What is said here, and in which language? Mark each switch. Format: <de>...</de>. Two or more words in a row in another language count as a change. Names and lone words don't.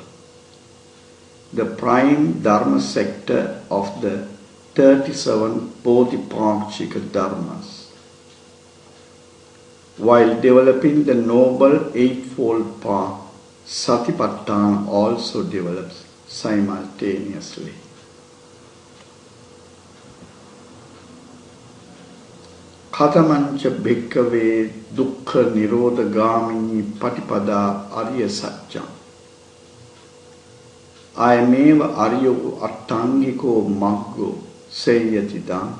<en>The prime Dharma sector of the 37 Bodhipakshika Dharmas. While developing the Noble Eightfold Path, Satipatthana also develops simultaneously.</en> <pi>Katamancha bhikkhave dukkha nirodhagamini patipada arya satcham. Ayameva aryo attangiko maggo seyatidam.</pi>